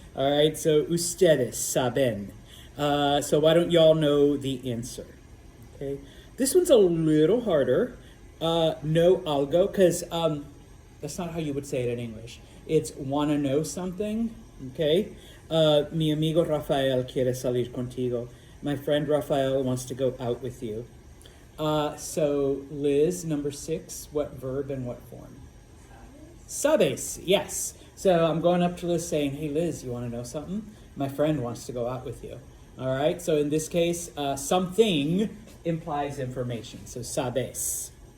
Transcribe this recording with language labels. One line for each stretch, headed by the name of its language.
English: All right, so
Spanish: ustedes saben.
English: So why don't y'all know the answer? Okay, this one's a little harder. Know algo, because that's not how you would say it in English. It's wanna know something, okay?
Spanish: Mi amigo Rafael quiere salir contigo.
English: My friend Rafael wants to go out with you. So Liz, number 6, what verb and what form? Sabes, yes. So I'm going up to Liz saying, hey Liz, you wanna know something? My friend wants to go out with you. All right, so in this case, something implies information, so sabes.